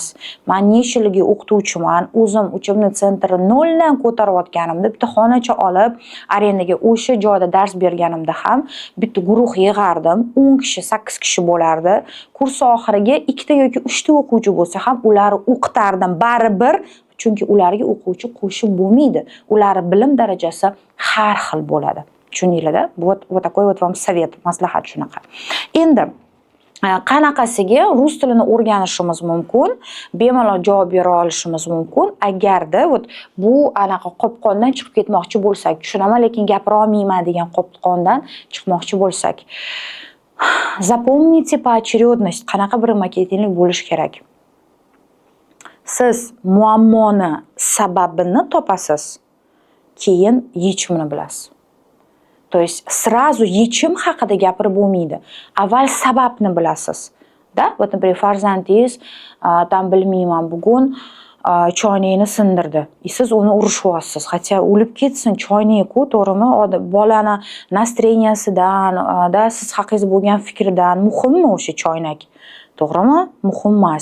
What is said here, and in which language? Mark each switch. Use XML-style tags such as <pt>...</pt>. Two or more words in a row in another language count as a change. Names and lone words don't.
<uz>Men necha yilga o'qituvchiman, o'zim uchimni sentrni noldan ko'tarayotganimda, bitta xonacha olib, arendaga o'sha joyda dars berganimda ham bitta guruh yig'ardim, 10 kishi, 8 kishi bo'lardi. Kurs oxiriga 2 yoki 3 o'quvchi bo'lsa ham ularni o'qitardim baribir, chunki ularga o'quvchi qo'shib bo'lmaydi. Ular bilim darajasi har xil bo'ladi. Tushundinglar-da?</uz> <ru>Вот такой вот вам совет,</ru> <uz>maslahat shunaqa. Endi qanaqasiga rus tilini o'rganishimiz mumkin, bemalol javob bera olishimiz mumkin agarda bu anaqa qopqondan chiqib ketmoqchi bo'lsak, tushunaman lekin gapira olmayman degan qopqondan chiqmoqchi bo'lsak.</uz> <ru>Запомните поочередность,</ru> <uz>qanaqa bir marketinglik bo'lish kerak. Siz muammoni sababini topasiz, keyin yechimini bilasiz.</uz> <ru>То есть сразу</ru> <uz>yechim haqida gapirib bo'lmaydi. Avval sababni bilasiz. Da, например, farzandingiz tam bilmayman, bugun choynakni sindirdi. Siz uni urishyapsiz. Hatto o'lib ketsin choynak-ku, to'g'rimi? Bolani настроенияsidan, siz haqingizda bo'lgan fikrdan muhimmi o'sha choynak? To'g'rimi? Muhim emas.</uz>